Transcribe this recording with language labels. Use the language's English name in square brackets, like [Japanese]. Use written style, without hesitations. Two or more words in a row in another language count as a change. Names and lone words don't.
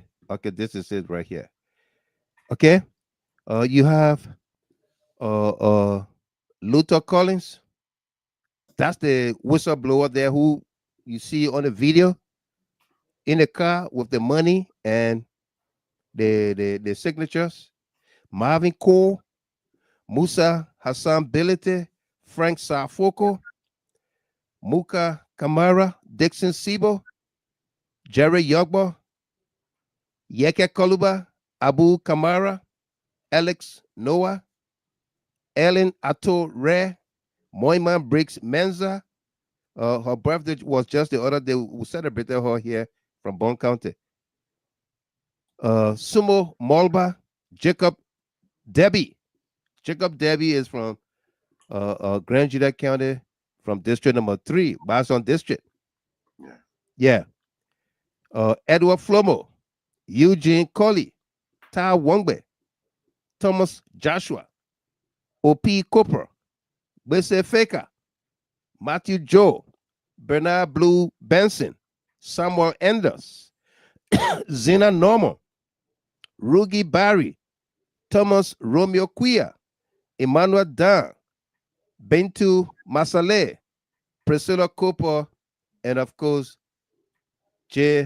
[English] Okay, this is it right here. Okay, you have Luther Collins. That's the whistleblower there who you see on the video in the car with the money and the signatures. Marvin Cole, Musa Hassan Bilite, Frank Safoko, Muka Kamara, Dixon Sibo, Jerry Yogbo, Yekeh Kollubah, Abu Kamara, Alex Noah, Ellen Ato Re, Moiman Briggs Menza. Her birthday was just the other day. We celebrated her here from Bon County. Sumo Molba, Jacob Debbie. Jacob Debbie is from Grand Juda County, from District Number 3, Bison District. Yeah. Edward Flomo, Eugene Colley, Ta Wongbe, Thomas Joshua, O.P. Cooper, Gbeisay Faker, Matthew Joe, Bernard Blue Benson, Samuel Enders, Zena Norman, Rugi Barry, Thomas Romeo Quia, Emmanuel Dan, Bentu Masale, Priscilla Cooper, and of course, J.